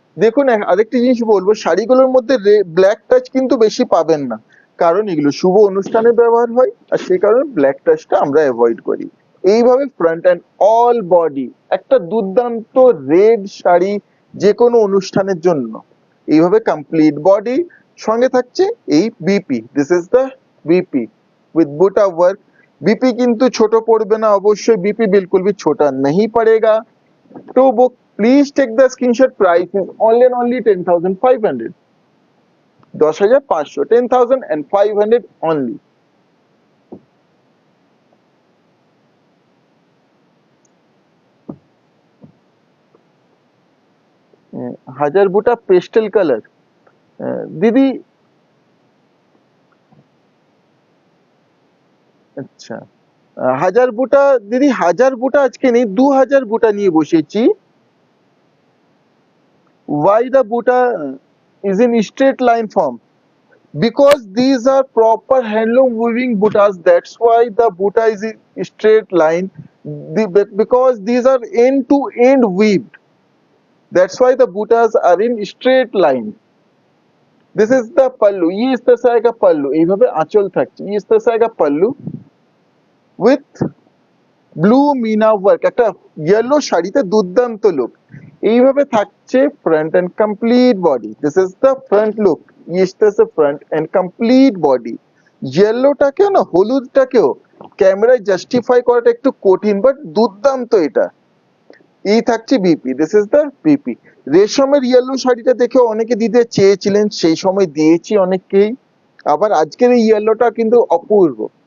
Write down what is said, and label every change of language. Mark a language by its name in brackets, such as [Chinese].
[Bangla] দেখুন আরেকটি জিনিস বলবো, শাড়িগুলোর মধ্যে ব্ল্যাক টাচ কিন্তু বেশি পাবেন না, কারণ এগুলো শুভ অনুষ্ঠানে ব্যবহার হয় আর সেই কারণে ব্ল্যাক টাচটা আমরা অ্যাভয়েড করি। এইভাবে ফ্রন্ট অ্যান্ড অল বডি একটা দুর্দান্ত রেড শাড়ি যে কোনো অনুষ্ঠানের জন্য, এইভাবে কমপ্লিট বডি। সঙ্গে থাকছে এই [English] BP, this is the BP with बुटा work. [Bangla] BP किंतु छोटो पड़बे ना, [Hindi] अवश्य बीपी बिल्कुल भी छोटा नहीं पड़ेगा। [English] To book please take the screenshot, price is only and only 10,500, 10,500, 10,500 only. [Bangla] হাজার বুটা পেস্টেল কালার, দিদি আচ্ছা হাজার বুটা, দিদি হাজার বুটা আজকে নেই, 2000 বুটা নিয়ে বসেছি। [English] why the buta is in straight line form? Because these are proper handloom weaving butas, that's why the buta is in straight line, because these are end to end weaved, that's why the butas are in straight line। this is the pallu, [Hindi] ये इस तरह से आएगा पल्लू, [Bangla] এইভাবে আঁচল থাকছে, [Hindi] ये इस तरह से आएगा पल्लू [English] with blue meena work, [Bangla] একটা ইয়েলো শাড়িতে দুর্দান্ত লুক। এইভাবে থাকছে [English] Front end complete body, this is the front look, is this front end complete body. [Bangla] ইয়েলোটাকেও না হলুদটাকেও ক্যামেরায় জাস্টিফাই করাটা একটু কঠিন, বাট দুর্দান্ত এটা। এই থাকছে BP, [English] This is the BP. [Bangla] রেশমের ইয়েলো শাড়িটা দেখে অনেকে দিতে চেয়েছিলেন, সেই সময় দিয়েছি অনেককেই, আবার আজকের এই ইয়েলোটা কিন্তু অপূর্ব।